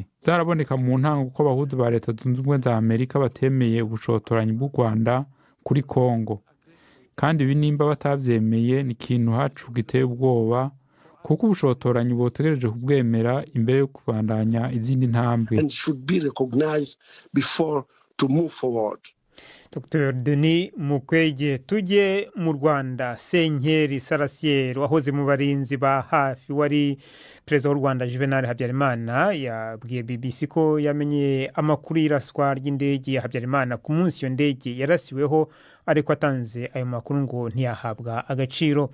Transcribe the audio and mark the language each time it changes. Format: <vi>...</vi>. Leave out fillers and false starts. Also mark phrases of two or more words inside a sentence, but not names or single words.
<rn>Byaraboneka mu ntango ko abahuzi ba leta zunze ubumwe za Amerika batemeye ubushotoranyi bw'u Rwanda kuri Kongo. Kandi ibi nimba batabyemeye ni ikintu hacu giteye ubwoba, kuko ubushotoranyi butegereje kubwemera imbere yo kubandanya izindi ntambwe.</rn> <en>and should be recognized before to move forward.</en> <rn>Dr Denis Mukwege. Tujye mu Rwanda. Senkeri Sarasier wahoze mu barinzi ba hafi wari perezida w'u Rwanda Juvenal Habyarimana yabwiye BBC ko yamenye amakuru y'iraswa ry'indege ya Habyarimana ku munsi iyo ndege yarasiweho, ariko atanze ayo makuru ngo ntiyahabwa agaciro.</rn>